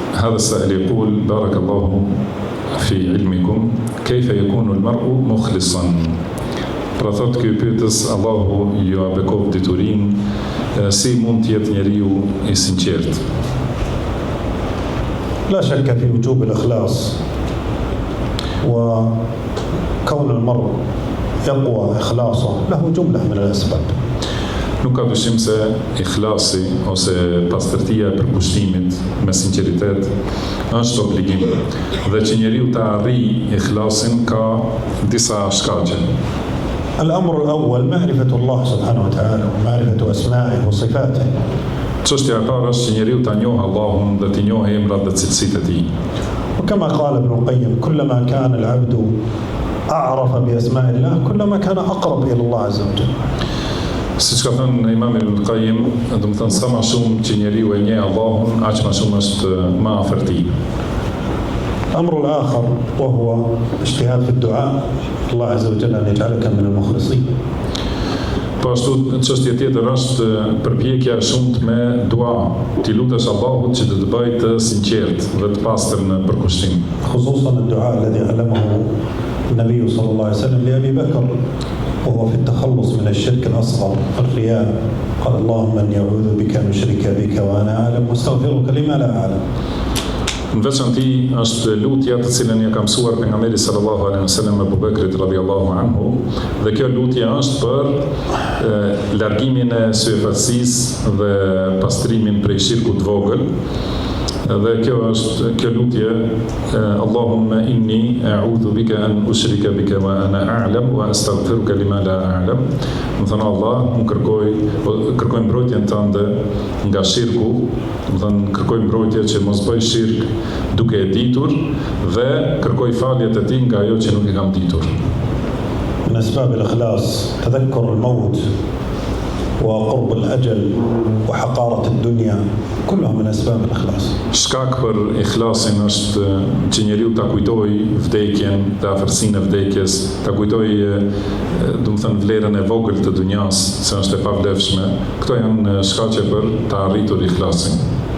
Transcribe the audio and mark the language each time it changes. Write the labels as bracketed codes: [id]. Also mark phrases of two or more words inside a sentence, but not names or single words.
[ar] هذا السائل يقول بارك الله في علمكم كيف يكون المرء مخلصا. [sq] Pra thot ky pyetës, Allahu ju a bekov diturin, si mund të jetë njeriu I sinqert? [ar] لا شك في وجوب الإخلاص وكون المرء يقوى إخلاصه له جملة من الأسباب. [sq] Nuk ka dyshim se ikhlasi ose pastërtia e përkushtimit me sinqeritet është obligim dhe që njeriu të arrijë ikhlasin ka disa shkaqe. [ar] الأمر الأول معرفة الله سبحانه وتعالى ومعرفة أسمائه وصفاته. [sq] Çështja e parë është që njeriu ta njohë Allahun dhe të njohë emrat dhe cilësitë e tij. [ar] وكما قال ابن القيم كلما كان العبد أعرف بأسماء الله كلما كان أقرب إلى الله عز وجل. [sq] Siç ka thënë Imam Ibn Qayyim, do të thënë sa më shumë që njeriu e njeh Allahun, aq më shumë është më afër tij. [ar] الأمر الآخر وهو اجتهاد في الدعاء الله عز وجل أن يجعلك من المخلصين. [sq] Po ashtu çështja tjetër është përpjekja e shumtë me dua, ti lutesh Allahut që të bëjë të sinqert dhe të pastër në përkushtim. [ar] خصوصا الدعاء الذي علمه النبي صلى الله عليه وسلم لأبي بكر وهو في التخلص من الشرك الأصغر الرياء قال اللهم إني أعوذ بك أن أشرك بك وأنا أعلم واستغفرك لما لا أعلم. [sq] Në veçanti është lutja të cilën ja ka mësuar pejgamberi [ar] صلى الله عليه وسلم [sq] Abu Bekrit [ar] رضي الله عنه, [sq] dhe kjo lutje është për largimin e syfaqësisë dhe pastrimin prej shirkut të vogël. Dhe kjo është kjo lutje [ar] اللهم إني أعوذ بك أن أشرك بك وأنا أعلم وأستغفرك لما لا أعلم. [sq] Më thënë Allah, unë kërkoj mbrojtjen tënde nga shirku, më thënë kërkoj mbrojtje që mos bëj shirk duke e ditur dhe kërkoj faljet e tij nga ajo që nuk e kam ditur. [ar] من أسباب الإخلاص تذكر الموت وقرب الأجل وحقارة الدنيا كلها من أسباب الإخلاص. [sq] Shkak për ikhlasin është që njeriu ta kujtojë vdekjen, të afërsinë e vdekjes, ta kujtojë, do të thënë vlerën e vogël të dunjas, se është e pavlefshme. Këto janë shkaqe për të arritur ikhlasin.